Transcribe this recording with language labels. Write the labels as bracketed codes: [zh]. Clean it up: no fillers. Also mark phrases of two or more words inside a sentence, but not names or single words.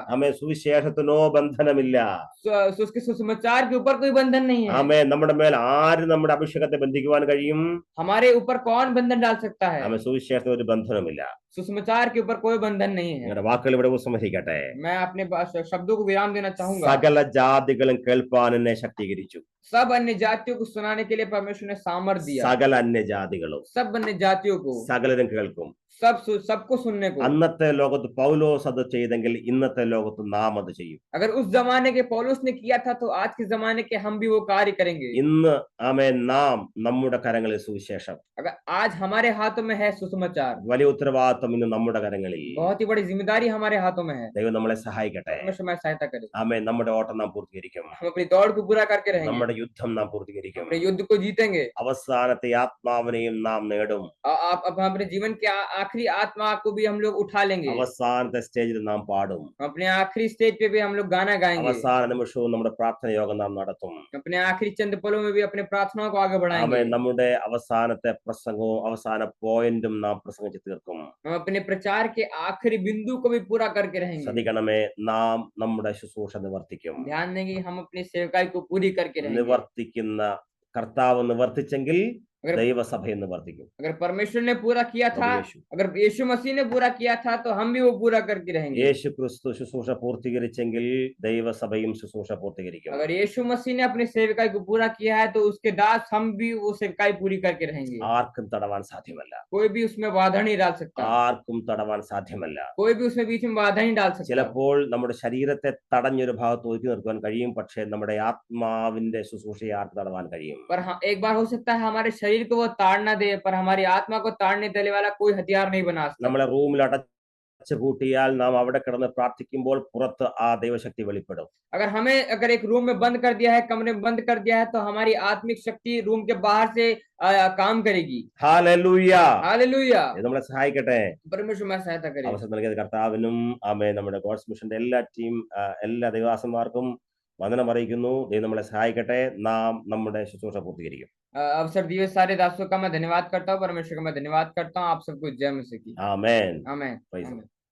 [ml] ആമേൻ. സുവിശേഷത്തിനോ ബന്ധനമില്ല. [hi] उसके सुसमाचार के ऊपर कोई बंधन नहीं है. [ml] ആമേൻ. നമ്മുടെ മേൽ ആര് നമ്മുടെ അഭിഷേകത്തെ ബന്ധിക്കുവാൻ കഴിയും? [hi] हमारे ऊपर कौन बंधन डाल सकता है? [ml] ആമേൻ. സുവിശേഷത്തിന് ഒരു ബന്ധനമില്ല. [hi] सुसमाचार के ऊपर कोई बंधन नहीं है. [ml] നിങ്ങളുടെ വാക്കുകൾ ഇവിടെ ഉപസംഹരിക്കട്ടെ. [hi] मैं अपने शब्दों को विराम देना चाहूंगा. [ml] സകല ജാതികളും കേൾപ്പാൻ എന്നെ ശക്തീകരിച്ചു. [hi] सब अन्य जातियों को सुनाने के लिए परमेश्वर ने सामर्थ दिया. [ml] സകല അന്യ ജാതികളും [hi] सब अन्य जातियों को, [ml] സകലരും കേൾക്കും. [hi] सबको सुनने को. [ml] അന്നത്തെ ലോകത്ത് പൗലോസ് അത് ചെയ്തെങ്കിൽ ഇന്നത്തെ ലോകത്ത് നാം അത് ചെയ്യും. [hi] अगर उस जमाने के पौलुस ने किया था तो आज के जमाने के हम भी वो कार्य करेंगे. [ml] ഇന്ന് ആമേൻ നാം നമ്മുടെ കരങ്ങളിൽ സുവിശേഷം. [hi] अगर आज हमारे हाथों में है सुसमाचार, [ml] വലിയ ഉത്തരവാദിത്വം ഇന്ന് നമ്മുടെ കരങ്ങളിൽ. [hi] बहुत ही बड़ी जिम्मेदारी हमारे हाथों में है. [ml] ദൈവം നമ്മളെ സഹായിക്കട്ടെ. [hi] परमेश्वर हमारी सहायता करे. [ml] ആമേൻ. നമ്മുടെ ഓട്ടം നാം പൂർത്തീകരിക്കും. [hi] हम अपनी दौड़ को पूरा करके रहेंगे. [ml] നമ്മുടെ യുദ്ധം നാം പൂർത്തീകരിക്കും. [hi] अपने युद्ध को जीतेंगे. [ml] അവസാനത്തെ ആത്മാവിനെയും നാം നേടും. [hi] आप अपने जीवन के आखिरी आत्मा को भी हम लोग उठा लेंगे. [ml] അവസാനത്തെ സ്റ്റേജിൽ നാം പാടും. [hi] अपने आखिरी स्टेज पे भी हम लोग गाना गाएंगे. [ml] അവസാന നിമിഷവും നമ്മുടെ പ്രാർത്ഥന യോഗം നാം നടത്തും. [hi] अपने आखिरी चंद पलों में भी अपने प्रार्थनाओं को आगे बढ़ाएंगे. [ml] ആമേൻ. നമ്മുടെ അവസാനത്തെ പ്രസംഗവും അവസാന പോയിന്റും നാം പ്രസംഗിച്ച് തീർക്കും. [hi] हम अपने प्रचार के आखिरी बिंदु को भी पूरा करके रहेंगे. [ml] ശ്രദ്ധിക്കണമേ, നാം നമ്മുടെ ശുശ്രൂഷ നിവർത്തിക്കും. [hi] ध्यान देंगे हम अपनी सेवकाई को पूरी करके रहेंगे. [ml] നിവർത്തിക്കുന്ന കർത്താവ് നിവർത്തിച്ചെങ്കിൽ [hi] अगर [ml] ദൈവസഭയെ നിവർത്തിക്കും. [hi] अगर परमेश्वर ने पूरा किया था, अगर यीशु मसीह ने पूरा किया था तो हम भी वो पूरा करके रहेंगे. [ml] യേശു ക്രിസ്തു ശുശ്രൂഷ പൂർത്തീകരിച്ചെങ്കിൽ ദൈവസഭയും ശുശ്രൂഷ പൂർത്തീകരിക്കും. [hi] अगर यीशु मसीह ने अपनी सेवकाई को पूरा किया है तो उसके दास हम भी वो सेवकाई पूरी करके रहेंगे. [ml] ആർക്കും തടവാൻ സാധ്യമല്ല. [hi] कोई भी उसमें बाधा नहीं डाल सकता. [ml] ആർക്കും തടവാൻ സാധ്യമല്ല. [hi] कोई भी उसमें बीच में बाधा नहीं डाल सकता. [ml] ചിലപ്പോൾ നമ്മുടെ ശരീരത്തെ തടഞ്ഞൊരു ഭാഗത്ത് ഒതുക്കി നിർത്തുവാൻ കഴിയും. പക്ഷേ നമ്മുടെ ആത്മാവിന്റെ ശുശ്രൂഷയെ ആർക്ക് തടവാൻ കഴിയും? [hi] पर हाँ, एक बार हो सकता है हमारे शरीर को वो ताड़ ना दे, पर हमारी आत्मा को ताड़ने देने वाला कोई हथियार नहीं बना सकता. [ml] നമ്മളെ റൂമിൽ അടച്ചു പൂട്ടിയാൽ നാം അവിടെ കിടന്ന് പ്രാർത്ഥിക്കുമ്പോൾ പുറത്ത് ആ ദൈവശക്തി വെളിപ്പെടും. [hi] अगर एक रूम में बंद कर दिया है, कमरे में बंद कर दिया है, तो हमारी आत्मिक शक्ति रूम के बाहर से काम करेगी. [ml] ഹല്ലേലൂയ. [hi] हालेलुया. [ml] ഇത് നമ്മളെ സഹായിക്കട്ടെ. [hi] परमेश्वर हमारी सहायता करे. [ml] അവസരം നൽകിയത് കർത്താവിനും ആമേൻ നമ്മുടെ ഗോഡ്സ് മിഷന്റെ എല്ലാ ടീം എല്ലാ ദൈവദാസന്മാർക്കും വന്ദനം അറിയിക്കുന്നു. ദൈവം നമ്മളെ സഹായിക്കട്ടെ. നാം നമ്മുടെ ശുശ്രൂഷ പൂർത്തീകരിക്കും. [hi] अवसर दिए सारे दासों का मैं धन्यवाद करता हूँ. परमेश्वर का मैं धन्यवाद करता हूँ. आप सबको जय मसीह की. [ml] ആമേൻ. [hi] आमेन. Praise आमेन.